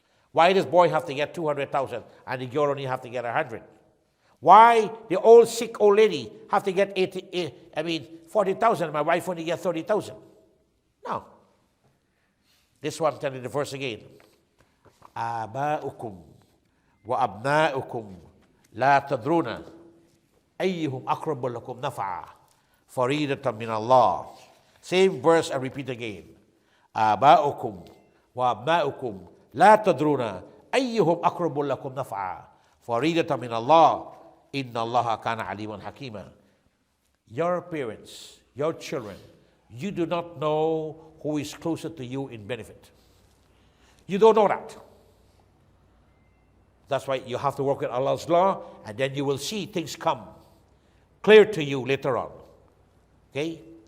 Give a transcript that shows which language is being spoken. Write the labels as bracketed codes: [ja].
[en] Why does boy have to get 200,000 and the girl only have to get 100? Why the old sick old lady have to get 40,000, my wife only get 30,000? No. This one, tell you the verse again. [ar] آباؤكم وأبناؤكم لا تدرون أيهم أقرب لكم نفعا فريضة من الله. [en] Same verse, I repeat again. [ar] آباؤكم وأبناؤكم لا تدرون أيهم أقرب لكم نفعا فريضة من الله إن الله كان عليما حكيما. [en] Your parents, your children, you do not know who is closer to you in benefit. You don't know that. That's why you have to work with Allah's law, and then you will see things come clear to you later on. Okay?